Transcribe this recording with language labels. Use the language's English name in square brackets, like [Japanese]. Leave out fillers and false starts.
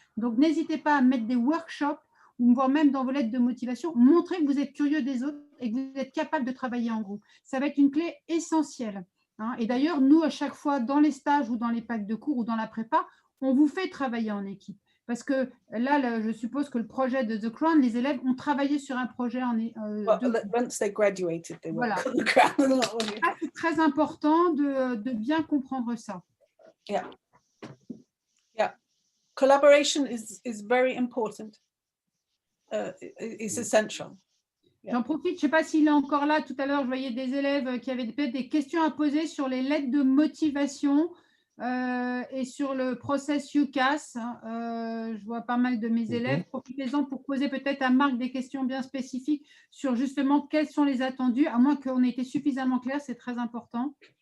[French] Donc, n'hésitez pas à mettre des workshops ou voire même dans vos lettres de motivation, montrer que vous êtes curieux des autres et que vous êtes capable de travailler en groupe. Ça va être une clé essentielle. Hein. Et d'ailleurs, nous, à chaque fois, dans les stages ou dans les packs de cours ou dans la prépa, on vous fait travailler en équipe. Parce que là, je suppose que le projet de The Crown, les élèves ont travaillé sur un projet [English] once they graduated, they [French] voilà. [English] work on The Crown. [French] C'est très important de bien comprendre ça. [English] Yeah. Yeah. Collaboration is very important. It's essential. [French] J'en profite, je ne sais pas s'il est encore là. Tout à l'heure, je voyais des élèves qui avaient peut-être des questions à poser sur les lettres de motivation et sur le process UCAS. Je vois pas mal de mes élèves. Profitez-en pour poser peut-être à Marc des questions bien spécifiques sur justement quels sont les attendus, à moins qu'on ait été suffisamment clair, c'est très important.